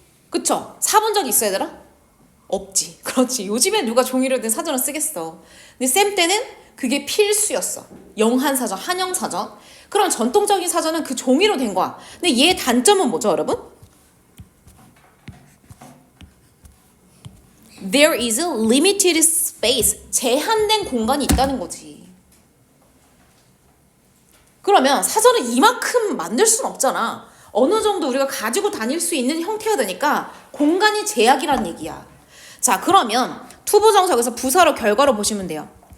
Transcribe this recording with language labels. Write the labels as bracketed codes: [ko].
[ko] 그쵸? 사본 적 있어, 얘들아? 없지. 그렇지. 요즘에 누가 종이로 된 사전을 쓰겠어. 근데 쌤 때는 그게 필수였어. 영한사전, 한영사전. 그럼 전통적인 사전은 그 종이로 된 거야. 근데 얘의 단점은 뭐죠, 여러분? [en] There is a limited space. [ko] 제한된 공간이 있다는 거지. 그러면 사전을 이만큼 만들 수는 없잖아. 어느 정도 우리가 가지고 다닐 수 있는 형태가 되니까 공간이 제약이란 얘기야. 자, 그러면 투부정석에서 부사로 결과로 보시면 돼요.